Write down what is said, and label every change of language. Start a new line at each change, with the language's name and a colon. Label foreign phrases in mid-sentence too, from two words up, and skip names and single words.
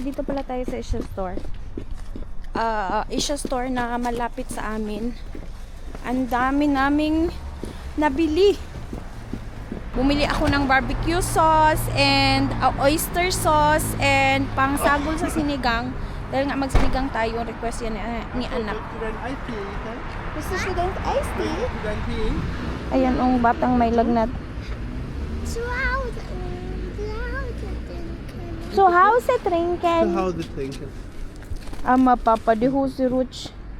Filipino: Dito pala tayo sa Asia Store. Asia Store na malapit sa amin. Ang dami naming nabili. Bumili ako ng
English: barbecue sauce and oyster sauce
Filipino: and pangsagol sa sinigang. Dahil nga magsinigang tayo, request yan ni anak.
German: Möchtest du dein Eis hier, Ethan? Möchtest du dein Eistee? Möchtest du dein Tee?
Filipino: Ayan ang batang may lagnat.
German: Zu Hause. Zu Hause trinken. Zu Hause trinken. Zu Hause trinken.
Filipino: Ama, Papa, di ho si Ruch.